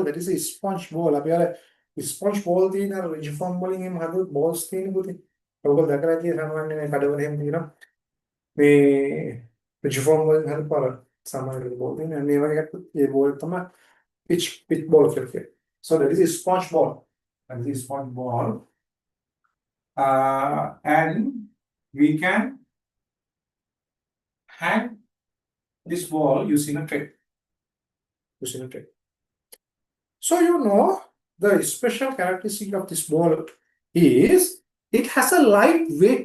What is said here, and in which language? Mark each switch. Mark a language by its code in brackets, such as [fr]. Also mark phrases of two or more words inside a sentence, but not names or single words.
[en] That is a sponge ball. [si] අපි අර [en] sponge ball [si] තියෙන අර රිජිෆෝම් වලින් එහෙම හදපු balls තියෙන පුතේ. ඔයගොල්ලෝ දැකලා ඇති සාමාන්‍ය මේ කඩවල එහෙම තියෙනවා. මේ රිජිෆෝම් වලින් හදපු අර සාමාන්‍ය ball තියෙන. මේ වගේ එකක් ඒ ball තමයි [en] pitch ball [si] කියලා කියනවා. [en] So that is a sponge ball. That is a sponge ball. And we can hang this ball using a tray. Using a tray. So you know the special characteristic of this ball is it has a light weight.